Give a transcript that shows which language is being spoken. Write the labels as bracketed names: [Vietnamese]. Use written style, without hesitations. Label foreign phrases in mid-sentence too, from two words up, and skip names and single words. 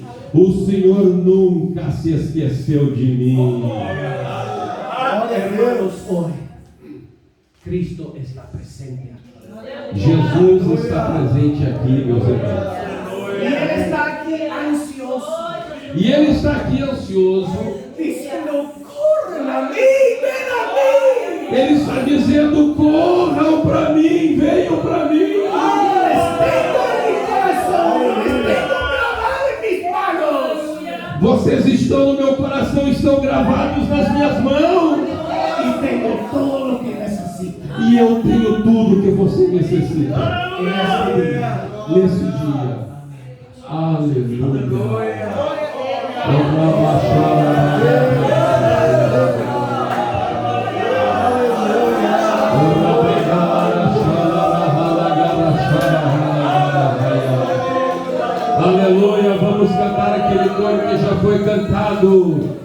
[Portuguese] O Senhor nunca se esqueceu de mim. [Spanish] Hermanos, hoy Cristo está presente aquí. [Portuguese] Jesus está presente aqui, meus irmãos. [Spanish] Y Él está aquí ansioso, [Portuguese] E Ele está aqui ansioso. [Spanish] diciendo, corren a mí, ven a mí. [Portuguese] Ele está dizendo: corram para mim, venham para mim. [Spanish] Les tengo en mi corazón, les tengo grabado en mis manos. [Portuguese] Vocês estão no meu coração, estão gravados nas minhas mãos. [Spanish] Y tengo todo lo que necesita. [Portuguese] E eu tenho tudo que você necessita [Spanish] En este día. [Portuguese] nesse dia. Aleluia. Aleluia, vamos cantar aquele coro que já foi cantado.